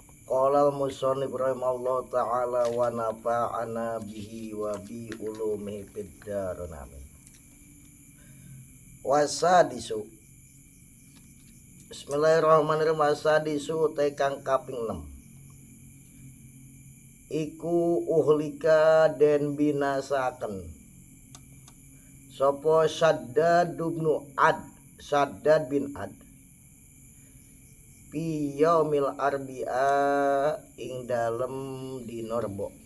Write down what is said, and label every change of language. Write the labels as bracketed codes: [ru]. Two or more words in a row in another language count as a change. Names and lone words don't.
[ar] قال المصنف رحمه الله تعالى ونفعنا به وبعلومه في الدارين آمين. والسادس. بسم الله الرحمن الرحيم. والسادس [jv] tekang kaping 6. Iku uhlika den binasaken sapa Shaddad bin Ad [ar] في يوم الأربعاء [jv] ing dalem dina Rebo.